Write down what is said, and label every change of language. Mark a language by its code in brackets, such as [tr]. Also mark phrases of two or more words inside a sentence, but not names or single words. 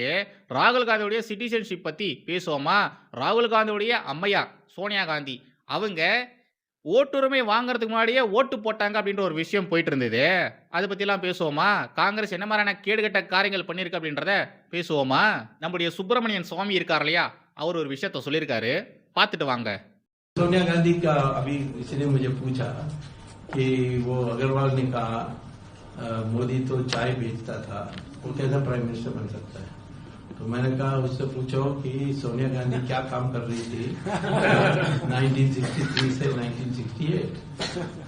[ta] ராகுல் காந்தியுடைய சிட்டிசன்ஷிப் பத்தி பேசுவோமா? ராகுல் காந்தியுடைய அம்மையார் சோனியா காந்தி அவங்க ஓட்டுரிமை வாங்குறதுக்கு முன்னாடியே ஓட்டு போட்டாங்க அப்படின்ற ஒரு விஷயம் போயிட்டு இருந்தது. அதை பத்தி எல்லாம் பேசுவோமா? காங்கிரஸ் என்ன மாதிரியான கேடுகட்ட காரியங்கள் பண்ணிருக்கு அப்படின்றத பேசுவோமா? நம்முடைய சுப்பிரமணியன் சுவாமி இருக்கார் இல்லையா, அவர் ஒரு விஷயத்த சொல்லியிருக்காரு, பார்த்துட்டு வாங்க. [hi] सोनिया गांधी का अभी किसी ने मुझे पूछा कि वो अग्रवाल ने कहा मोदी तो चाय बेचता था, वो कैसा [en] prime minister [hi] बन सकता है? तो मैंने कहा उससे पूछो कि सोनिया गांधी क्या काम कर रही थी 1963 से 1968।